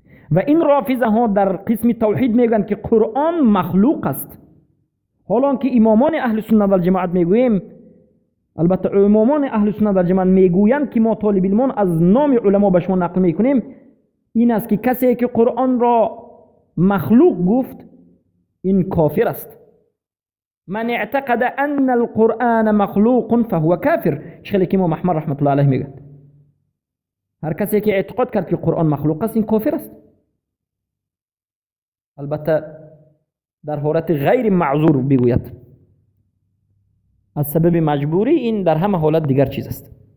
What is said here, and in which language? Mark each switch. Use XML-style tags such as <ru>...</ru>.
<fa>و این رافضه ها در قسم توحید میگویند که قرآن مخلوق است، حالا که امامان اهل سنت و الجماعت میگوییم، البته امامان اهل سنت و الجماعت میگویند که ما طالب علمان از نام علما به شما نقل میکنیم، این است که کسی که قرآن را مخلوق گفت این کافر است.</fa> <ar>من اعتقد ان القرآن مخلوق فهو کافر.</ar> <fa>شیخ امام احمد رحمت الله علیه میگه هر کسی که اعتقاد کرد که قرآن مخلوق است این کافر است. البته در حالت غیر معذور بگوید، از سبب مجبوری این در همه حالت دیگر چیز است.</fa>